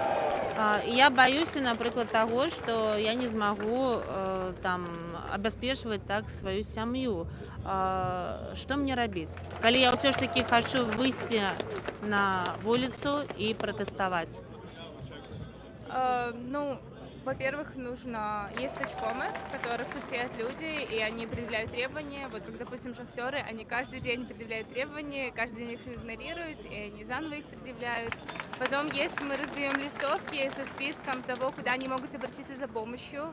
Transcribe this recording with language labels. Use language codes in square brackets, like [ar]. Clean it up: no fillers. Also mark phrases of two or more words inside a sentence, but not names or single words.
[be] Я баюся, напрыклад, таго, што я не змагу абяспечваць так сваю сям'ю. Што мне рабіць? Калі я ўсё ж такі хачу выйсці на вуліцу і пратэставаць? [ru] Во-первых, есть точкомы, в которых состоят люди, и они предъявляют требования. Вот как, допустим, шахтеры, они каждый день предъявляют требования, каждый день их игнорируют, и они заново их предъявляют. Потом мы раздаем листовки со списком того, куда они могут обратиться за помощью.